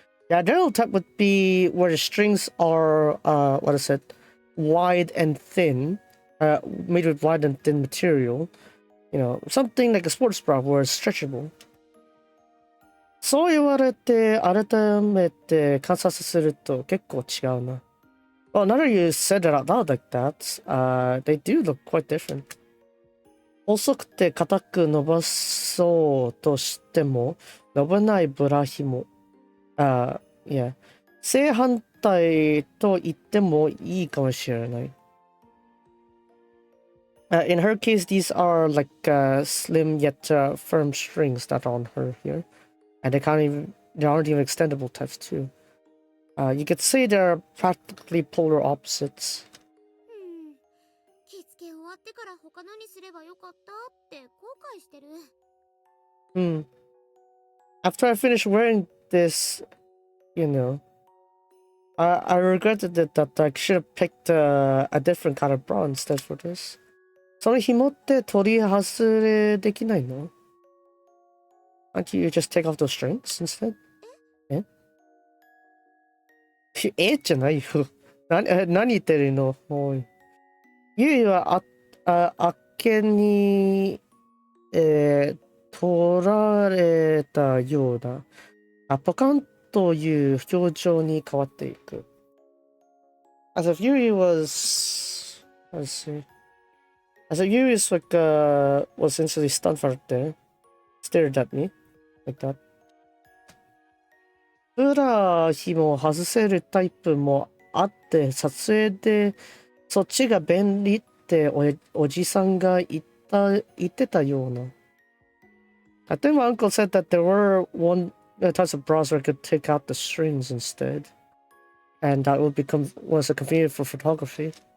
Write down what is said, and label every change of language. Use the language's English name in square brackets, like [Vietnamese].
[English] Yeah, general type would be where the strings are, wide and thin, made with wide and thin material. Something like a sports bra where it's stretchable. [Japanese] そう言われて改めて観察すると結構違うな。 [English] Well, now that you said it out loud like that, they do look quite different. [Japanese] 細くて硬く伸ばそうとしても伸ばないブラ紐。 [English] Yeah. [Japanese] 正反対と言ってもいいかもしれない。 [English] In her case, these are like slim yet firm strings that are on her here. And they aren't even extendable types too. You could say they're practically polar opposites. [Japanese] 着付け終わってから他のにすればよかったって後悔してる。 [English] After I finished wearing this, I regretted it that I should have picked a different kind of bra instead for this. [Japanese] その紐って取り外れできないの? [English] Can't you just take off those strings instead? [Japanese] じゃないよ。何言ってるの？おい。ゆいはあっけに、取られたような、ポカンという表情に変わっていく。 [English] As if Yuri was, let's see. As if Yuri was like, was instantly stunned right there, stared at me, like that. [Japanese] ブラ紐外せるタイプもあって、撮影でそっちが便利っておじさんが言ってたような。 [English] I think my uncle said that there were one types of bras where I could take out the strings instead. And that was a convenient for photography.